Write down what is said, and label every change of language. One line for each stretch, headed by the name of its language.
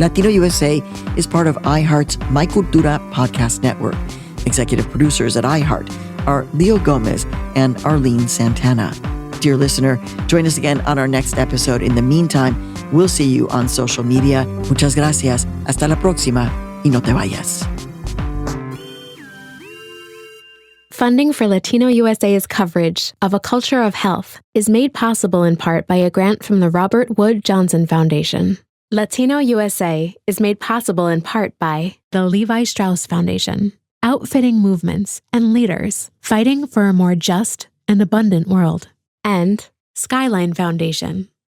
English: Latino USA is part of iHeart's My Cultura podcast network. Executive producers at iHeart are Leo Gomez and Arlene Santana. Dear listener, join us again on our next episode. In the meantime, we'll see you on social media.
Spanish: Muchas gracias. Hasta la próxima y no te vayas.
English: Funding for Latino USA's coverage of A Culture of Health is made possible in part by a grant from the Robert Wood Johnson Foundation. Latino USA is made possible in part by the Levi Strauss Foundation, outfitting movements and leaders fighting for a more just and abundant world, and Skyline Foundation,